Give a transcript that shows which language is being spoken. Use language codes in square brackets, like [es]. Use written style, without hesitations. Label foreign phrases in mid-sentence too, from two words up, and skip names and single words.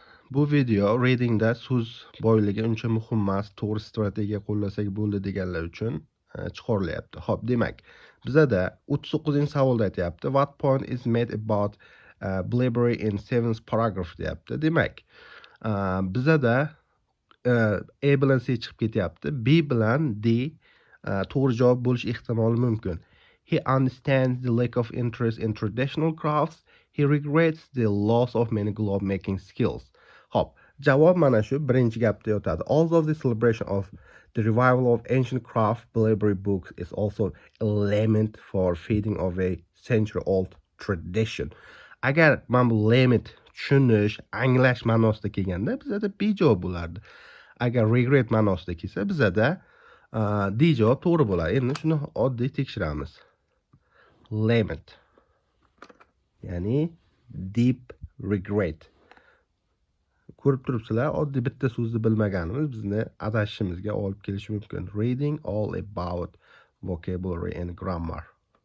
[uz] Bu video readingda so'z boyligi uncha muhim emas, to'g'ri strategiya qo'llasak bo'ldi deganlar uchun chiqarilyapti. Xo'p, demak, bizada 39-savolda aytyapti. [en] What point is made about Blaberry in 7th paragraph deyapti. [uz] Demak, bizada A bilan C chiqib ketyapti. B bilan D to'g'ri javob bo'lish ehtimoli mumkin. [en] He understands the lack of interest in traditional crafts. He regrets the loss of many globe making skills. [uz] Hop, javob mana shu birinchi gapda yotadi. [en] Although the celebration of the revival of ancient craft Blaberry books is also a lament for fading of a century-old tradition. [uz] Agar mana bu lament tushunish, anglash ma'nosida kelganda bizada B javob bo'lardi. Agar regret ma'nosida kelsa bizada D javob to'g'ri bo'ladi. Endi shuni oddiy tekshiramiz. Lament, ya'ni [en] deep regret. [uz] Ko'rib turibsizlar, oddiy bitta so'zni bilmaganimiz bizni adashishimizga olib kelishi mumkin. [en] Reading all about vocabulary and grammar.